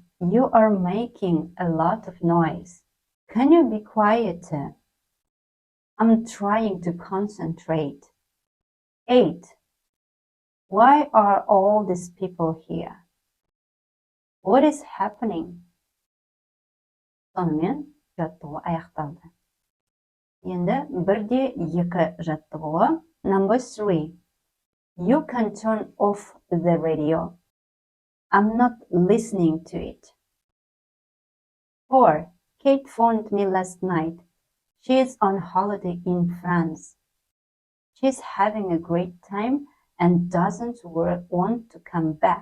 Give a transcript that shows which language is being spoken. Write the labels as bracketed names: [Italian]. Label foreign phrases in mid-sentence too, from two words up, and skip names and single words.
[English] You are making a lot of noise. Can you be quieter? I'm trying to concentrate. 8. Why are all these people here? What is happening? [Kazakh] Сонымен жаттығу аяқталды. Енді 1-2 жаттығуы. [English] Number 3. You can turn off the radio. I'm not listening to it. 4. Kate phoned me last night. She is on holiday in France. She's having a great time and doesn't want to come back.